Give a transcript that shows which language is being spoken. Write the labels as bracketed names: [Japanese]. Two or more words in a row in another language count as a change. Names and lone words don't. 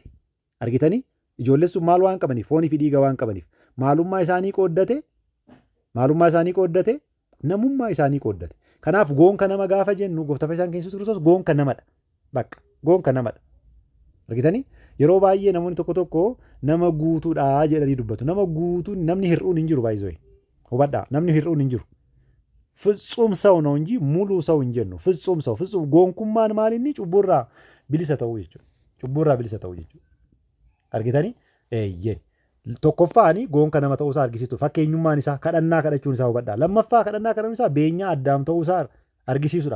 [Oromo] Argitanii ijoolleen sun maal waan qabaniif foonii fi dhiiga waan qabaniif maalummaa isaanii qooddate namummaa isaanii qooddate. Kanaaf goonka nama gaafa jennu gooftaa fayyisaan keenya Yesuus Kiristoos goonka namadha. Bakka goonka namadha. Argitanii yeroo baay'ee namoonni tokko nama guutuudhaa jedhanii dubbatu. Nama guutuun namni hir'uun hin jiru baay'isoo. Hubadhaa namni hir'uun hin jiru. [Amharic] ፍጹም ሰው ነው እንጂ ሙሉ ሰው [Oromo] hin jennu. ፍጹም goonkummaan maal inni cubburraa bilisa ta'uu jechuudha. Argitanii eeyyee tokkoffaani goonka nama ta'uu isaa argisiisu fakkeenyummaan isaa kadhannaa kadhachuun isaa hubadhaa. Lammaffaa kadhannaa kadhachuun isaa beenyaa Addaam ta'uu isaa argisiisuudhaaf.